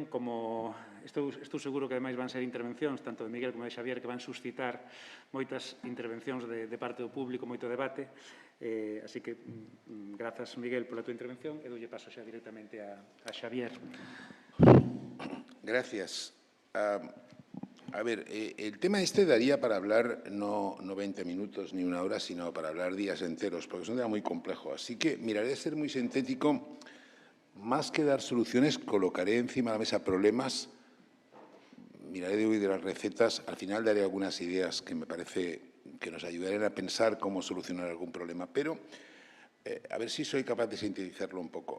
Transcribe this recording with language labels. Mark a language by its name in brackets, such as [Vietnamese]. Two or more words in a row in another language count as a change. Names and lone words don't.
[Galician] Como estou seguro que ademais van ser intervencións tanto de Miguel como de Xavier que van suscitar moitas intervencións de parte do público, moito debate. Así que grazas, Miguel, pola túa intervención e doulle paso xa directamente a Xavier. [Spanish] Gracias. A ver, el tema este daría para hablar no 20 minutos ni una hora, sino para hablar días enteros, porque es un tema muy complejo. Así que miraré de ser muy sintético. Más que dar soluciones, colocaré encima de la mesa problemas, miraré de huir de las recetas, al final daré algunas ideas que me parece que nos ayudarán a pensar cómo solucionar algún problema, pero a ver si soy capaz de sintetizarlo un poco.